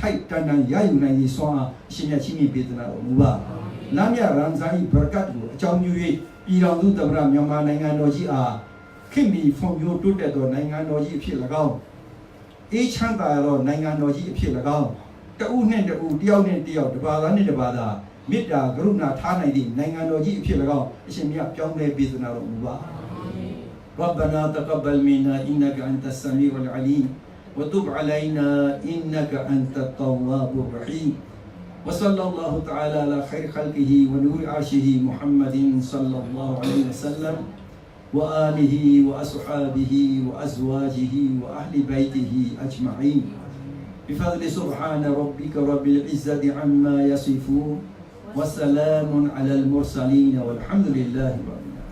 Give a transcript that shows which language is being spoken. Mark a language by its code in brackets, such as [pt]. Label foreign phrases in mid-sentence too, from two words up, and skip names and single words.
[my] ထိုက်တန်တန်ရယူနိုင်စွာအရှင်မြတ်ချီးမြှင့်ပေးတော်မူပါ။လမ်းမြရမ်ဇန်၏ဘရကတ်ကိုအကြောင်းပြု၍ပြည်တော်သူသမ္မတမြန်မာနိုင်ငံတော်ကြီးအားခင်မီဖွံ့ဖြိုးတိုးတက်သောနိုင်ငံတော်ကြီးအဖြစ်၎င်းအေးချမ်းသာသောနိုင်ငံတော်ကြီးအဖြစ်၎င်းတဦးနှင့်တဦးတယောက်နှင့်တယောက်တစ်ပါးသားနှင့်တစ်ပါးသားမေတ္တာကရုဏာထားနိုင်သည့်နိုင်ငံတော်ကြီးအဖြစ်၎င်းအရှင်မြတ်ပြောင်းလဲပေးသနာတော်မူပါ [ar] ربنا تقبل منا إنك أنت السميع العليم وتب علينا إنك أنت التواب الرحيم وصلى الله تعالى على خير خلقه ونور عرشه محمد صلى الله عليه وسلم وآله وأصحابه وأزواجه وأهل بيته أجمعين بفضل سبحان ربك رب العزة عما يصفون وسلام على المرسلين والحمد لله رب